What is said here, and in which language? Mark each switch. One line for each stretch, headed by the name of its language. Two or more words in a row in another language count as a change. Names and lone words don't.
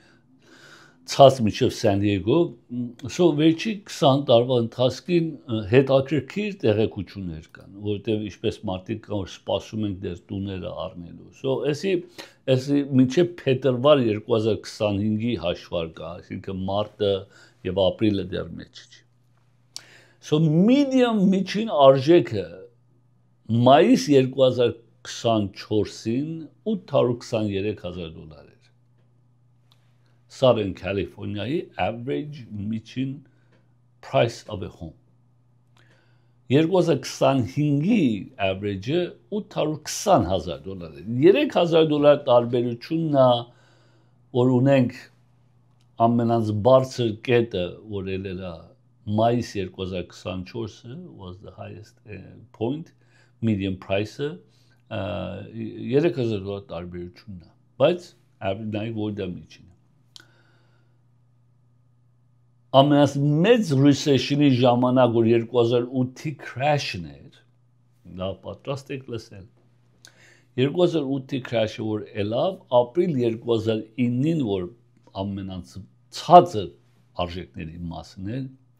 Armenian: ցած միջև San Diego, so վերջի 20 տարվա ընթացքին հետաքրքիր տեղեկություններ կան, որտեղ ինչպես մարդիկ կան, որ սպասում են դեր տուները առնելու։ So էսի մինչև փետրվար 2025-ի հաշվարկը, այսինքն մարտը եւ ապրիլը դեռ մեջ չի։
English: So medium
Armenian: միջին արժեքը մայիս 2024-ին $823,000 էր։ Southern California-ի average միջին
English: price of a home։
Armenian: 2025-ի average-ը $820,000 է։ $3,000 տարբերությունն է, որ ունենք ամենից բարձր կետը, որ ելել է մայիս 2024-ը
English: was the highest point, median price-
Armenian: ը $3,000 տարբերությունն է, բայց average-ը որ դա միջին է։ Ամենամեծ recession-ի ժամանակ, որ 2008-ի crash-ն էր, դա պատրաստ եք լսել։ 2008-ի crash-ը որ ելավ, ապրիլ 2009-ին, որ ամենացածր արժեքների մասն էր,